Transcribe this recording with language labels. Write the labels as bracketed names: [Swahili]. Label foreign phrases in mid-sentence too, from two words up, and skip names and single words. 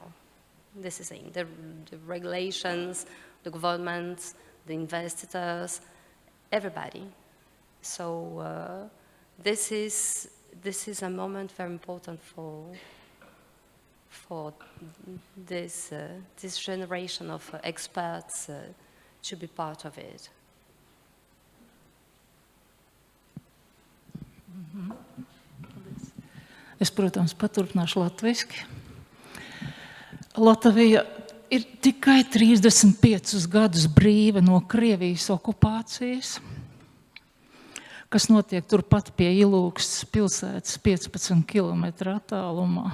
[English] This is in the regulations, the governments, the investors, everybody. So this is a moment very important for this generation of experts to be part of it. [Latvian] Es, protams, paturpināšu latviski. Latvija ir tikai 35 gadus brīva no Krievijas okupācijas, kas notiek turpat pie Ilūkstes pilsētas 15 kilometru attālumā.